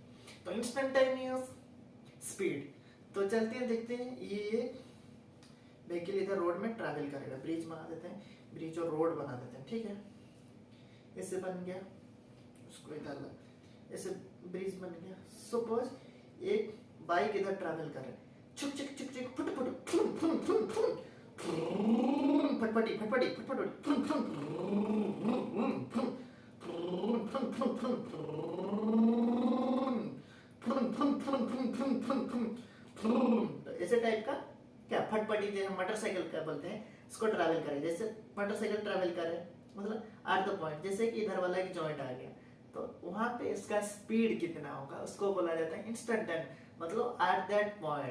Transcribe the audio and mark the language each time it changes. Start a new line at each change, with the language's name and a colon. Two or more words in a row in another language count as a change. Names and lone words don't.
Hindi: तो
English: instantaneous speed,
Hindi: तो चलते हैं देखते हैं। ये व्हीकल इधर रोड में ट्रैवल करेगा, ब्रिज बना देते हैं, ब्रिज और रोड बना देते हैं, ठीक है। ऐसे बन गया, उसको इधर ऐसे ब्रिज बन गया। सपोज एक बाइक इधर ट्रैवल कर रहा है, छुक छुक छुक छुक फुट फुट फुम फुम फुम फुम फटफटी फटफटी फटफटी फुम फुम फुम फुम फुम फुम फुम तो ऐसे टाइप का क्या फटफटी जो हम मोटरसाइकिल का बोलते हैं इसको ट्रैवल करें। जैसे मोटरसाइकिल ट्रैवल करे मतलब
English: at the point,
Hindi: जैसे कि इधर वाला एक जॉइंट आ गया तो वहां पे इसका स्पीड कितना होगा उसको बोला जाता है इंस्टेंटेनियस, मतलब
English: at that point.